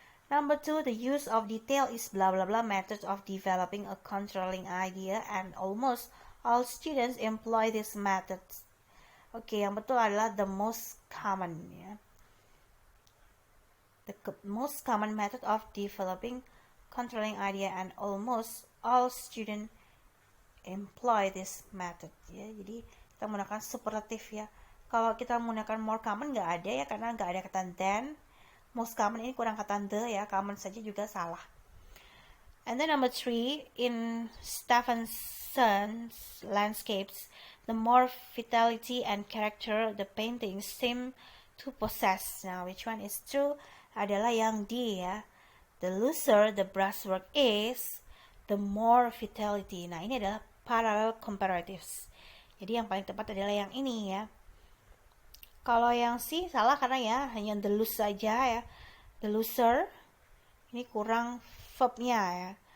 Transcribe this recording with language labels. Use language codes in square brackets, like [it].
[en] Number 2, the use of detail is blah blah blah method of developing a controlling idea and almost all students employ this method. [id] Oke, yang betul adalah [en] the most common [id] ya. [en] The most common method of developing controlling idea and almost all students employ this method ya. [id] Jadi kita menggunakan superlatif ya. Kalau kita menggunakan more common nggak ada ya, karena nggak ada kata than. Most common ini kurang kata the ya, common saja juga salah. [en] And then number 3, in Stephenson's landscapes, the more vitality and character the paintings seem to possess. Now, which one is true? [id] Adalah yang D ya. [en] The looser the brushwork is, the more vitality. [id] Nah, ini adalah parallel comparatives. Jadi yang paling tepat adalah yang ini ya. Kalau yang C salah karena ya hanya the loose saja ya. [en] The looser [id] ini kurang verbnya ya.